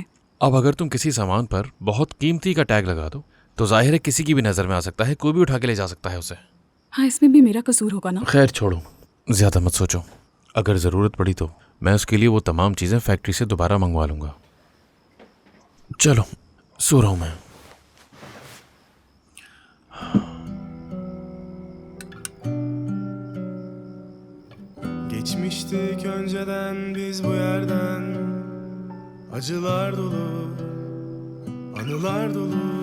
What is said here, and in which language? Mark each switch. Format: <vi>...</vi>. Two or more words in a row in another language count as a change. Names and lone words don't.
<hi>अब अगर तुम किसी सामान पर बहुत कीमती का टैग लगा दो तो जाहिर है किसी की भी नजर में आ सकता है, कोई भी उठा के ले जा सकता है उसे। हाँ, इसमें भी मेरा कसूर होगा ना। खैर छोड़ो, ज्यादा मत सोचो। अगर जरूरत पड़ी तो मैं उसके लिए वो तमाम चीजें फैक्ट्री से दोबारा मंगवा लूंगा। चलो सो रहा हूं मैं।</hi> <tr>Geçmiştik önceden biz bu yerden, acılar dolu Anılar dolu.</tr>